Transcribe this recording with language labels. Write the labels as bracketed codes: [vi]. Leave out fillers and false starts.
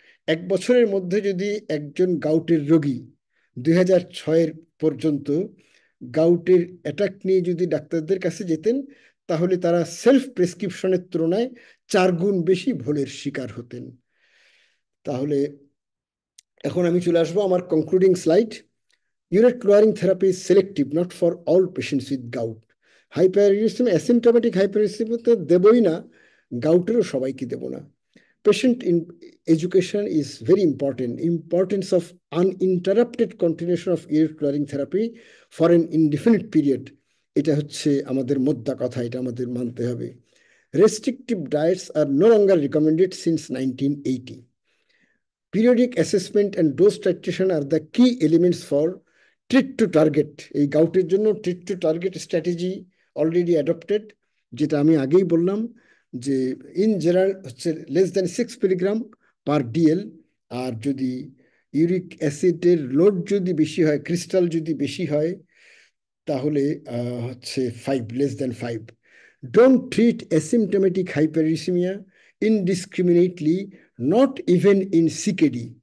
[bn] এক বছরের মধ্যে যদি একজন গাউটের রোগী 2006 পর্যন্ত গাউটের অ্যাটাক নিয়ে যদি ডাক্তারদের কাছে যেতেন, তাহলে তারা সেলফ প্রেসক্রিপশনের তুলনায় 4 গুণ বেশি ভুলের শিকার হতেন। তাহলে এখন আমি চলে আসবো আমার concluding slide. [en] Urate lowering therapy is selective, not for all patients with gout. Hyperuricemia, asymptomatic hyperuricemia [bn] তো দেবই না, গাউটেরও সবাইকে দেব না। [en] Patient in education is very important. Importance of uninterrupted continuation of urate lowering therapy for an indefinite period, [bn] এটা হচ্ছে আমাদের মোদ্দা কথা, এটা আমাদের মানতে হবে। [en] Restrictive diets are no longer recommended since 1980. Periodic assessment and dose titration are the key elements for treat to target. [bn] এই গাউটের জন্য [en] treat to target strategy already adopted, [bn] যেটা আমি আগেই বললাম যে ইন জেনারেল হচ্ছে <6 মিলিগ্রাম পার ডিএল। আর যদি uric অ্যাসিডের লোড যদি বেশি হয়, ক্রিস্টাল যদি বেশি হয়, তাহলে হচ্ছে 5 [en] Don't treat asymptomatic hyperuricemia indiscriminately, not even in CKD.